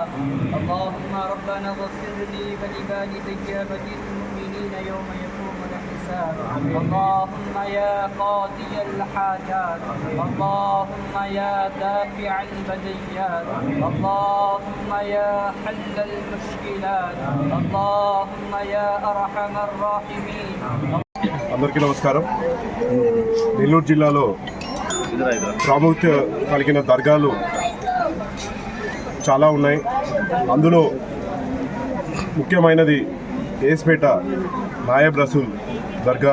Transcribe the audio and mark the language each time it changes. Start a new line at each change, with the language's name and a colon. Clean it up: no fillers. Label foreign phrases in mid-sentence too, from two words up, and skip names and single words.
Arabic: اللهم ربنا اغفر لي ولوالدي وللمؤمنين يوم يقوم الحساب. اللهم يا قاضي الحاجات، اللهم يا دافع البليات، اللهم يا حل المشكلات، اللهم يا أرحم الراحمين.
Telugu: అందరికీ నమస్కారం. నెల్లూరు జిల్లాలో ప్రాముఖ్యత కలిగిన దర్గాలు చాలా ఉన్నాయి. అందులో ముఖ్యమైనది ఏస్పేట నాయబ్ రసూల్ దర్గా.